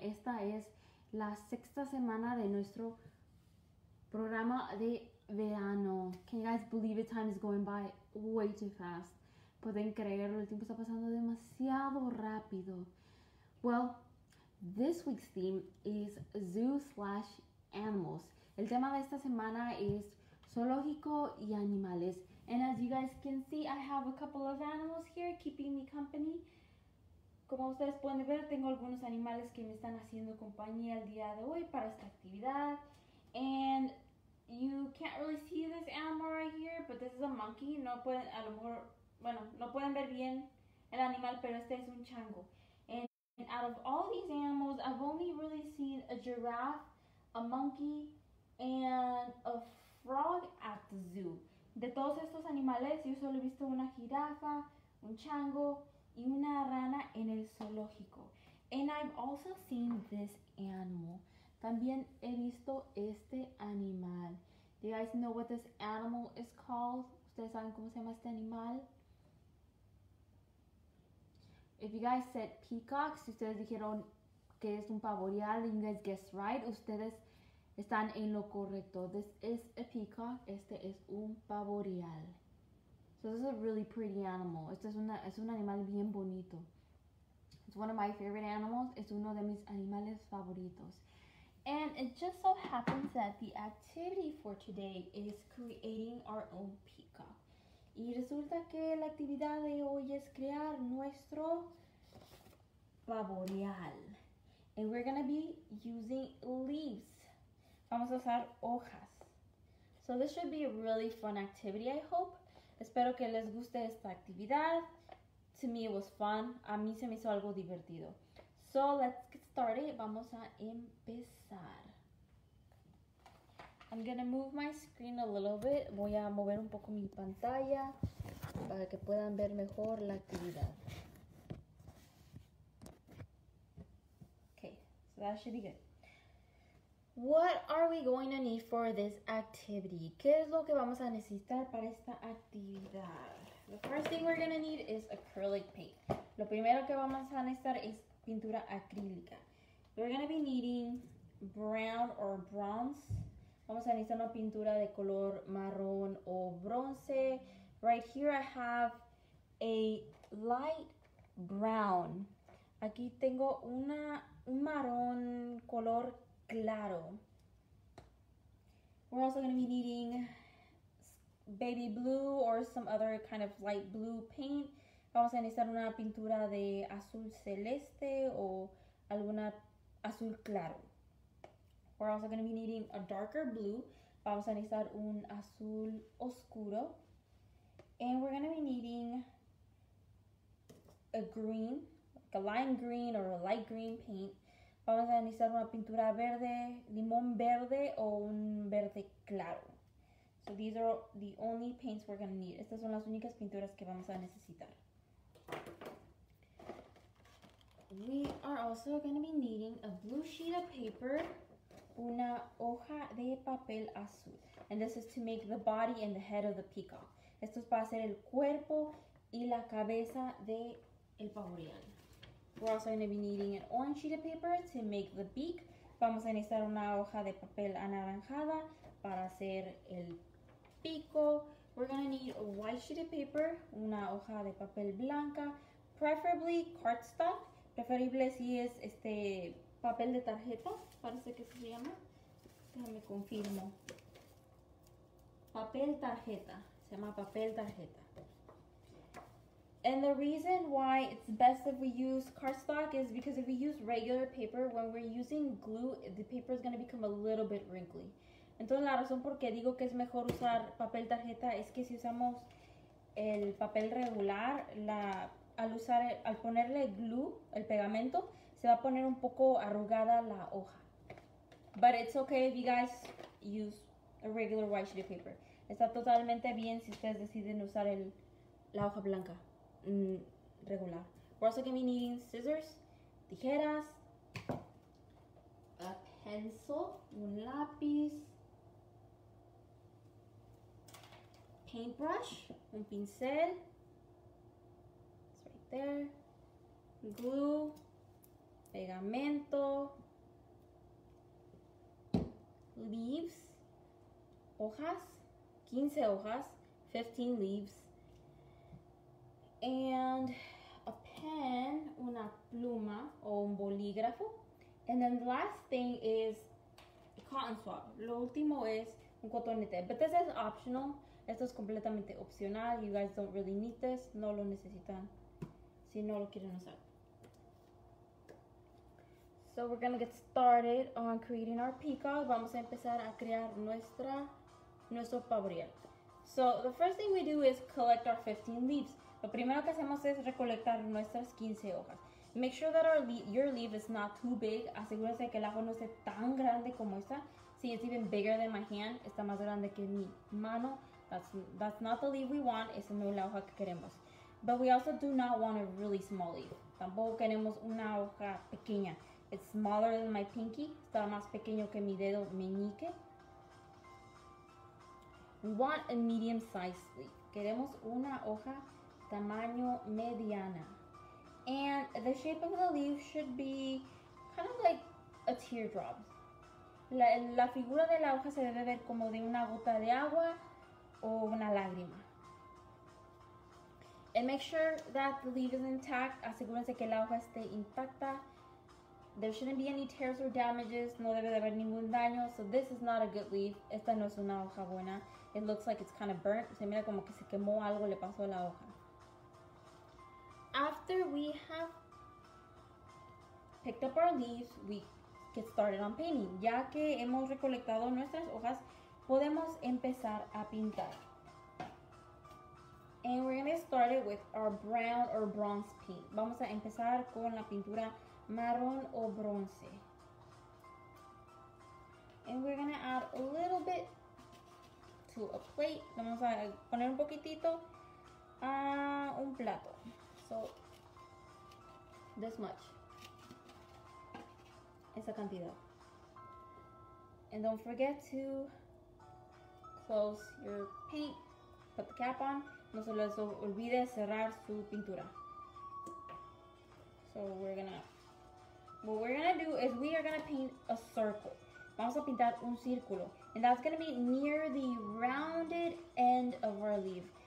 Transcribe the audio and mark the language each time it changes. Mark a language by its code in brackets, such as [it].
[es] Esta es la sexta semana de nuestro programa de verano. [en] Can you guys believe it? Time is going by way too fast. [es] Pueden creerlo, el tiempo está pasando demasiado rápido. [en] Well, this week's theme is zoo/animals. [es] El tema de esta semana es zoológico y animales. [en] And as you guys can see, I have a couple of animals here keeping me company. [es] Como ustedes pueden ver, tengo algunos animales que me están haciendo compañía el día de hoy para esta actividad. [en] And you can't really see this animal right here, but this is a monkey. [es] No pueden, a lo mejor, bueno, no pueden ver bien el animal, pero este es un chango. [en] And out of all these animals, I've only really seen a giraffe, a monkey, and a frog at the zoo. [es] De todos estos animales, yo solo he visto una jirafa, un chango y una rana en el zoológico. [en] And I've also seen this animal. [es] También he visto este animal. [en] Do you guys know what this animal is called? [es] ¿Ustedes saben cómo se llama este animal? [en] If you guys said peacock, [es] si ustedes dijeron que es un pavoreal, [en] and you guys guessed right, [es] ustedes están en lo correcto. [en] This is a peacock. [es] Este es un pavoreal. [en] So this is a really pretty animal. [es] Este es un animal bien bonito. [en] It's one of my favorite animals. [es] Es uno de mis animales favoritos. [en] And it just so happens that the activity for today is creating our own peacock. [es] Y resulta que la actividad de hoy es crear nuestro pavoreal. [en] And we're going to be using leaves. [es] Vamos a usar hojas. [en] So this should be a really fun activity, I hope. [es] Espero que les guste esta actividad. [en] To me it was fun. [es] A mí se me hizo algo divertido. [en] So let's get started. [es] Vamos a empezar. [en] I'm gonna move my screen a little bit. [es] Voy a mover un poco mi pantalla para que puedan ver mejor la actividad. [en] Okay, so that should be good. What are we going to need for this activity? [es] ¿Qué es lo que vamos a necesitar para esta actividad? [en] The first thing we're gonna need is acrylic paint. [es] Lo primero que vamos a necesitar es pintura acrílica. [en] We're gonna be needing brown or bronze. [es] Vamos a necesitar una pintura de color marrón o bronce. [en] Right here I have a light brown. [es] Aquí tengo un marrón color claro. [en] We're also going to be needing baby blue or some other kind of light blue paint. [es] Vamos a necesitar una pintura de azul celeste o alguna azul claro. [en] We're also going to be needing a darker blue. [es] Vamos a necesitar un azul oscuro. [en] And we're going to be needing a green, like a lime green or a light green paint. [es] Vamos a necesitar una pintura verde, limón verde o un verde claro. [en] So these are the only paints we're going to need. [es] Estas son las únicas pinturas que vamos a necesitar. [en] We are also going to be needing a blue sheet of paper, [es] una hoja de papel azul. [en] And this is to make the body and the head of the peacock. [es] Esto es para hacer el cuerpo y la cabeza de el pavoreal. [en] We're also going to be needing an orange sheet of paper to make the beak. [es] Vamos a necesitar una hoja de papel anaranjada para hacer el pico. [en] We're going to need a white sheet of paper, [es] una hoja de papel blanca, [en] preferably cardstock. [es] Preferible si es este papel de tarjeta, parece que se llama. Déjame confirmo. Papel tarjeta, se llama papel tarjeta. [en] And the reason why it's best if we use cardstock is because if we use regular paper, when we're using glue, the paper is going to become a little bit wrinkly. [es] Entonces la razón por qué digo que es mejor usar papel tarjeta es que si usamos el papel regular, al ponerle glue, el pegamento, se va a poner un poco arrugada la hoja. [en] But it's okay if you guys use a regular white sheet of paper. [es] Está totalmente bien si ustedes deciden usar la hoja blanca regular. [en] We're also going to be needing scissors, [es] tijeras, a [en] pencil, [es] un lápiz, [en] paintbrush, [es] un pincel, [en] it's right there, glue, [es] pegamento, [en] leaves, [es] hojas, 15 hojas, [en] 15 leaves, and a pen, [es] una pluma o un bolígrafo. [en] And then the last thing is cotton swab. [es] Lo último es un cotonete. [en] But this is optional. [es] Esto es completamente opcional. [en] You guys don't really need this. [es] No lo necesitan si no lo quieren usar. [en] So we're going to get started on creating our peacock. [es] Vamos a empezar a crear nuestro pavoreal. [en] So the first thing we do is collect our 15 leaves. [es] Lo primero que hacemos es recolectar nuestras 15 hojas. [en] Make sure that your leaf is not too big. [es] Asegúrense que el ajo no esté tan grande como esta. [en] See, it's even bigger than my hand. [es] Está más grande que mi mano. [en] That's not the leaf we want. [es] Esa no es la hoja que queremos. [en] But we also do not want a really small leaf. [es] Tampoco queremos una hoja pequeña. [en] It's smaller than my pinky. [es] Está más pequeño que mi dedo meñique. [en] We want a medium-sized leaf. [es] Queremos una hoja tamaño mediana. [en] And the shape of the leaf should be kind of like a teardrop. [es] La figura de la hoja se debe ver como de una gota de agua o una lágrima. [en] And make sure that the leaf is intact. [es] Asegúrense que la hoja esté intacta. [en] There shouldn't be any tears or damages. [es] No debe de haber ningún daño. [en] So this is not a good leaf. [es] Esta no es una hoja buena. [en] It looks like it's kind of burnt. [es] Se mira como que se quemó algo, le pasó a la hoja. [en] After we have picked up our leaves, we get started on painting. [es] Ya que hemos recolectado nuestras hojas, podemos empezar a pintar. [en] And we're going to get started with our brown or bronze paint. [es] Vamos a empezar con la pintura marrón o bronce. [en] And we're going to add a little bit to a plate. [es] Vamos a poner un poquitito a un plato. [en] So, this much. [es] Esa cantidad. [en] And don't forget to close your paint. Put the cap on. [es] No se les olvide cerrar su pintura. [en] So what we're gonna do is we are gonna paint a circle. [es] Vamos a pintar un círculo. [en] And that's gonna be near the rounded end of our leaf.